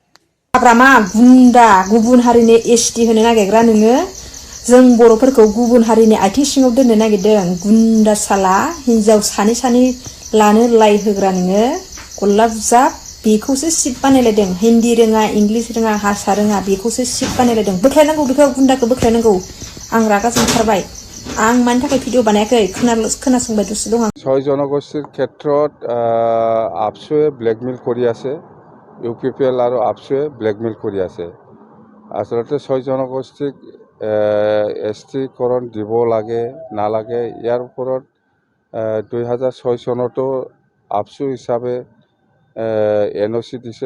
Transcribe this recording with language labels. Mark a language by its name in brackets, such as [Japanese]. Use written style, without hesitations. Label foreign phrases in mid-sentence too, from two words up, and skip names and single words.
[Bodo] हाग्रामा गुन्दा गुबुन हारिनि एसटि होनो नागिरग्रा नोङो जों बर'फोरखौ गुबुन हारिनि आथिं सिङाव दोननो नागिरदों गुन्दा साला हिन्जाव सानै सानै लानो लाइ होग्रा नोङो गलाब जाब बेखौसो सिट बानायलायदों। हिन्दी रोङा इंलिस रोङा हारसा रोङा बेखौसो सिट बानायलायदों। बोख्लायनांगौ बेखौ गुन्दाखौ बोख्लायनांगौ। आं रागा जोंथारबाय। आं मानि थाखाय भिडिअ बानायाखै खोनासंबाय दसे दं आं। [Assamese] ছয় জনগোষ্ঠীৰ ক্ষেত্ৰত আপচুৱে ব্লেকমেইল কৰি আছে। UPPL আৰু আপচুৱে ব্লেকমেইল কৰি আছে। আচলতে ছয় জনগোষ্ঠীক এছটিকৰণ দিব লাগে নালাগে ইয়াৰ ওপৰত 2006 চনতো আপচু হিচাপে এনঅচি দিছিল।